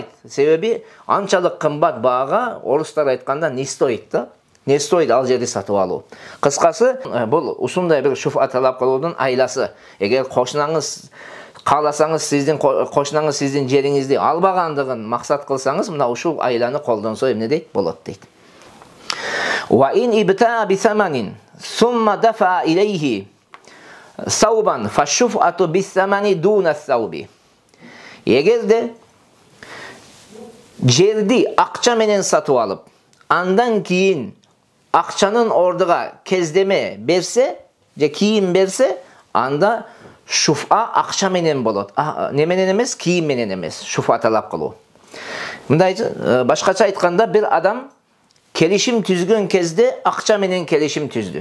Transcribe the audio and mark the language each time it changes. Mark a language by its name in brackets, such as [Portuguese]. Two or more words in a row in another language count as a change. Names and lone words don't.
[Kyrgyz] Себеби анчалык кымбат баага орустар айтканда [Russian] не стоит [Kyrgyz] да? [Russian] Не стоит [Kyrgyz] ал жерди сатып алуу. Кыскасы, бул ушундай бир шуфа талап кылуудун айласы. Эгер кошунаңыз кааласаңыз, сиздин кошунаңыз сиздин жериңизди албагандыгын максат кылсаңыз, мына ушул айланы колдонсо эмне дейт? Болот дейт. [Arabic] وإن ابتاع بثمن ثم دفع إليه ثوبا فالشفعة بالثمن دون الثوب. [Kyrgyz] Эгер де жерди акча менен сатып алып, андан кийин акчанын ордуга кездеме берсе, же кийим берсе, анда шуфа акча менен болот. Не менен эмес, кийим менен эмес, шуфа талап кылуу. Мындай башкача айтканда, бир адам келишим түзгөн кезде акча менен келишим түздү.